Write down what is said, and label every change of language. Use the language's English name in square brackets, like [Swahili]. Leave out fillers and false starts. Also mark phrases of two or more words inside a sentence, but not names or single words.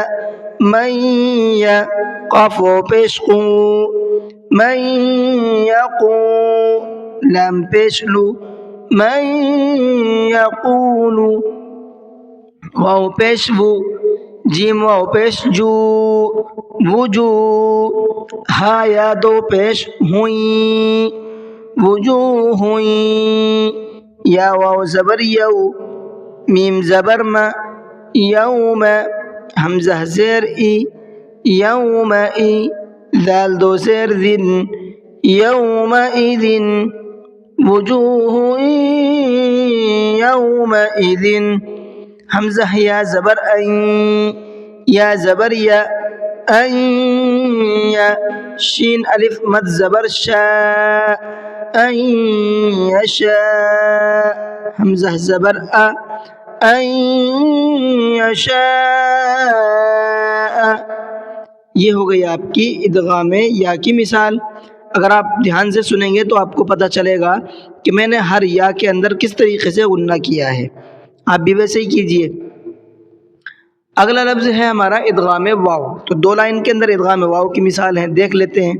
[Urdu] من یا قاف و پیش قو من یقو لام پیش لو من یقول واو پیش وو جیم واو پیش جو وجو ہا یا دو پیش ہوئی وجو ہوئی یا واو زبر یو میم زبر ما یوم حمزہ زیر ای یوم ای دال دو زیر ذن [Arabic] یوم اذن وجوہ یوم اذن [Urdu] حمزہ یا زبر این یا زبر یا این یا شین الف مد زبر شا این یشا حمزہ زبر این یشاء یہ ہو گئی آپ کی ادغام یا کی مثال۔ اگر آپ دھیان سے سنیں گے تو آپ کو پتہ چلے گا کہ میں نے ہر یا کے اندر کس طریقے سے غنہ کیا ہے، آپ بھی ویسے ہی کیجئے۔ اگلا لفظ ہے ہمارا ادغام واو، تو دو لائن کے اندر ادغام واو کی مثال ہے، دیکھ لیتے ہیں۔